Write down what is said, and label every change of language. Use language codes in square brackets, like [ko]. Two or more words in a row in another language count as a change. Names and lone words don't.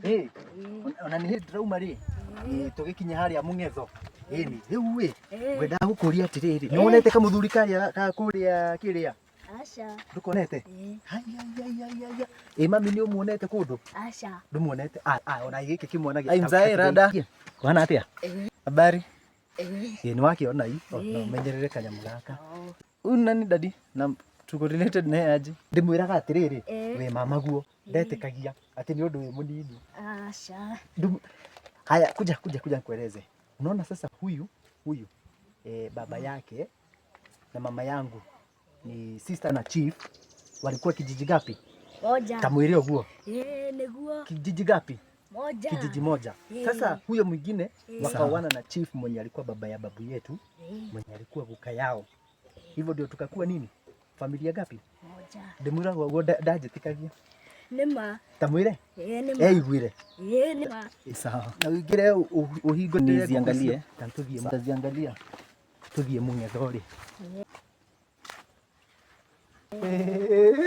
[ki] Ona ni ndirauma ri. Tugikinya haria Mung'etho. Ni riu ngwenda gukuria atiriri. Ni wonete ka muthuri karia ka kuria kiria? Aca. Ndukonete? Hai. Mami ni umuonete kundu? Aca. Ndumuonete. Ona giki kimwana [sw] Ai mzae rada. [ki] Bana atia? [sw] Habari? [ki] Ni wakiona hii. No menyerere kanyamu gaka. [sw] Una ni daddy na tuko related na aje? [ki] Ndimwiraga atiriri. We mama guo ndetikagia ati ni undu wi munini. Aca. [sw] Haya kuja nikueleze. Unaona sasa huyu baba yake na mama yangu ni sister na chief walikuwa kijiji gapi? Moja. [ki] Kamwire guo. Niguo. [sw] Kijiji gapi? Moja. Kijiji moja. Sasa huyo mwingine wakaoana na chief mwenye alikuwa baba ya babu yetu, mwenye alikuwa guka yao. Hivyo ndio tukakuwa nini? Familia gapi? Moja. [ki] Ndimura guo ndajitikagia. Nima. Tamwire? Nima. Igwire. Nima. Sawa. Na wigire uhingo [sw] niziangalie. [ki] Tuthie Mung'etho ri.